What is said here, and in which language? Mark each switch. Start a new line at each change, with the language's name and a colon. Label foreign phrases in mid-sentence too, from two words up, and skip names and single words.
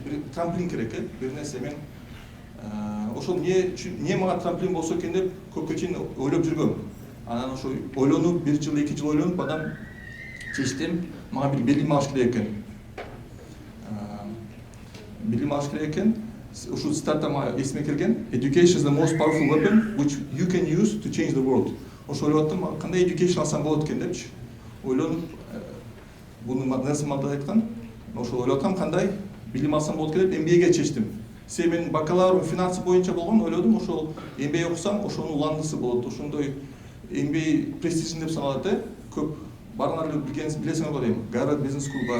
Kyrgyz: Бир трамплин керек, бир нерсе. Мен ошол эмне мага трамплин болсо экен деп көпкө чейин ойлоп жүргөм. Анан ошо ойлонуп, 1 жыл, 2 жыл ойлонуп, адам чечтим, мага бир билим алыш керек экен. Билим алыш керек экен. Ушул стартап мага эсиме келген.
English: Education is the most powerful weapon which you can use to change the world.
Kyrgyz: Ошо ойлоп аттым, кандай education алсам болот экен депчи. Ойлонуп, буну Нелсон Мандела айткан. Ошо ойлоп аттым, кандай билим алсам болот экен деп MBA-ге чечтим. Мен бакалаврым финансы боюнча болгон, ойлодум, ошол MBA окусам, ошонун уландысы болот. Ошондой MBA престижин деп саналат, көп барыңар билесиңер го дейм. Гарвард бизнес скул бар.